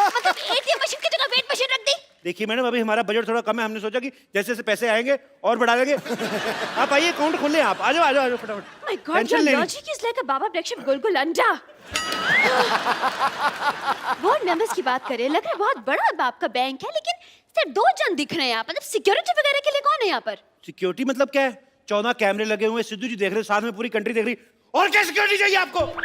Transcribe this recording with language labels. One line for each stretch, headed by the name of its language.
Hindi: मतलब ATM machine की जगह वेट मशीन रख दी। देखिए मैडम, अभी हमारा बजट थोड़ा कम है, हमने सोचा कि जैसे जैसे पैसे आएंगे और बढ़ा देंगे। आप आइए, अकाउंट खोल लें आप। आ जाओ फटाफट।
English: My God, your logic is like a बाबा ब्रेकशिप गुलगुल अंडा।
Hindi: बोर्ड मेंबर्स की बात करें, लग रहा है बहुत बड़ा बाप का बैंक है, लेकिन सिर्फ 2 जन दिख रहे हैं यहाँ पर। मतलब सिक्योरिटी वगैरह के लिए कौन है यहाँ पर? सिक्योरिटी मतलब क्या है? 14 कैमरे लगे हुए, सिद्धू जी देख रहे, साथ में पूरी कंट्री देख रही। और क्या सिक्योरिटी चाहिए आपको?